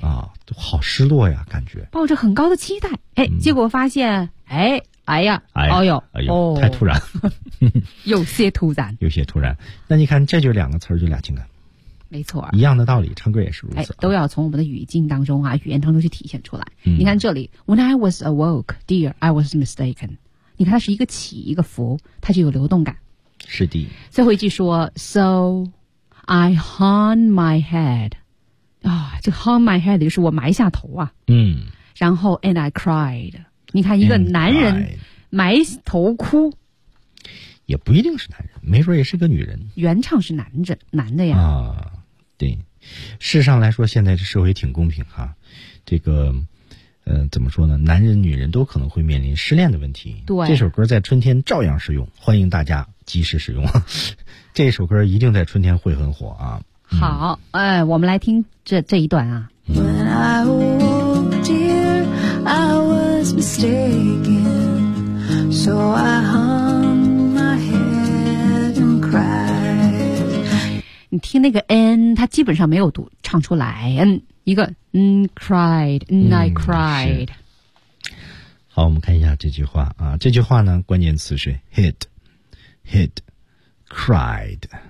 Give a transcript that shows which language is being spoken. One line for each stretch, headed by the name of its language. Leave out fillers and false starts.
Chinese: 啊，都好失落呀，感觉抱着很高的期待，哎，嗯、结果发现，哎，哎呀，哎呀，哦呦，哎呦，太突然，有些突然，有些突然。那你看，这就两个词儿，就俩情感，没错，一样的道理，唱歌也是如此，哎、都要从我们的语境当中啊，语言当中去体现出来。嗯、
English: 你看这里，When I was awoke, dear, I was mistaken。
Chinese: 你看，它是一个起，一个伏，它就有流动感。是的。
English: 最后一句说，So I hung my head。
Chinese: 啊、哦，这 hung my head 就是我埋下头啊。嗯。然后 and I cried，你看一个男人埋头哭，也不一定是男人，没准也是个女人。原唱是男的呀。啊，对。事上来说，现在这社会挺公平哈、啊。这个，怎么说呢？男人、女人都可能会面临失恋的问题。对。这首歌在春天照样适用，欢迎大家及时使用。这首歌一定在春天会很火啊。好，哎，我们来听这一段啊。
English: When I woke, dear, I was mistaken, so I hung my head and cried.
Chinese: 你听那个 N， 它基本上没有读唱出来 ，N 一个 N cried, N I cried、嗯。好，我们看一下这句话啊，这句话呢，关键词是 hit, cried。